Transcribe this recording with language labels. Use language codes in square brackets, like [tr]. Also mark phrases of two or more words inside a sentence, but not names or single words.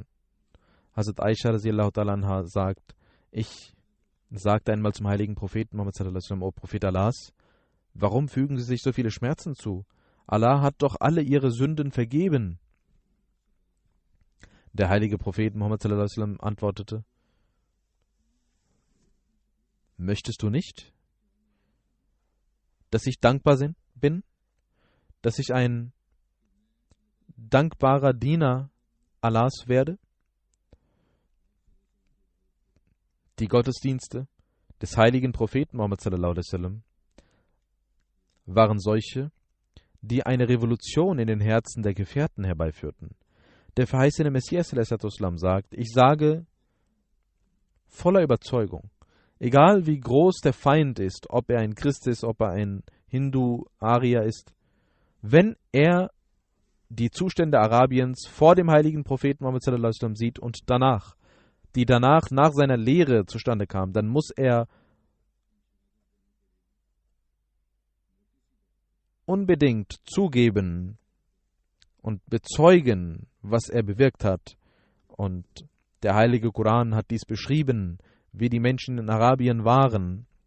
[de] Hazrat Aisha [ar] رضي الله تعالى عنها [de] sagt, ich sagte einmal zum heiligen Propheten Muhammad [ar] صلى الله عليه وسلم, [de] O Prophet Allahs, warum fügen Sie sich so viele Schmerzen zu? Allah hat doch alle Ihre Sünden vergeben. Der heilige Prophet Muhammad [ar] صلى الله عليه وسلم [de] antwortete, möchtest du nicht, dass ich dankbar bin, dass ich ein dankbarer Diener Allahs werde? Die Gottesdienste des heiligen Propheten Muhammad [ar] صلى الله عليه وسلم [de] waren solche, die eine Revolution in den Herzen der Gefährten herbeiführten. Der verheißene Messias sagt, ich sage voller Überzeugung, egal wie groß der Feind ist, ob er ein Christ ist, ob er ein Hindu, Arier ist, wenn er die Zustände Arabiens vor dem heiligen Propheten Muhammad [ar] صلى الله عليه وسلم [de] sieht und danach nach seiner Lehre zustande kam, dann muss er unbedingt zugeben und bezeugen, was er bewirkt hat. Und der heilige Koran hat dies beschrieben, wie die Menschen in Arabien waren.